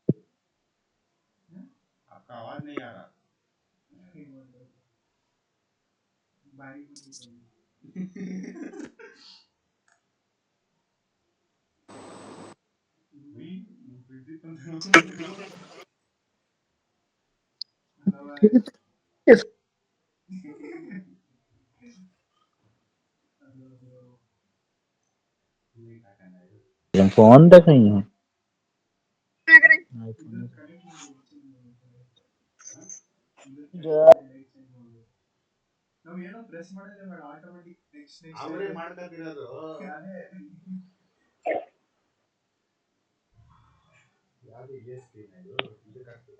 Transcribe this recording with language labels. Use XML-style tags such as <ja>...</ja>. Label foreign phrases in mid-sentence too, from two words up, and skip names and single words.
<hi>आपका आवाज नहीं आ रहा। हुई, प्रीति तुम फोन तक नहीं है।</hi> <kn>ಅವರೇ ಮಾಡ್ಕೊತಿರೋದು. ಯಾವ್ದು ಇದೆ ಸ್ಕ್ರೀನ್ ಇದು? ಇದಕ್ಕೆ ಹಾಕ್ಬೇಕಾ?</kn>